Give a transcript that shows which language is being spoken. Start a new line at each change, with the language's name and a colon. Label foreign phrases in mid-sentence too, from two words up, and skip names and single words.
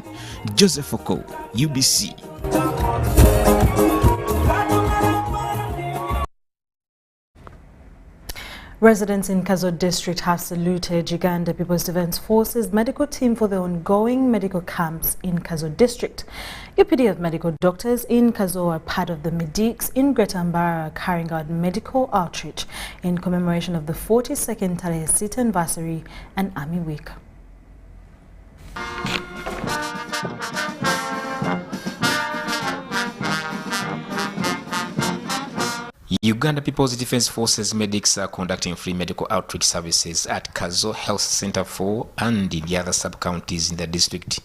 English: Joseph Oko, UBC. Residents in Kazo district have saluted Uganda People's Defense Forces medical team for the ongoing medical camps in Kazo district. UPDF medical doctors in Kazo are part of the medics in Greater Mbara carrying out medical outreach in commemoration of the 42nd Tarehe Sita anniversary and Army Week. Uganda People's Defense Forces medics are conducting free medical outreach services at Kazo Health Center 4 and in the other sub-counties in the district.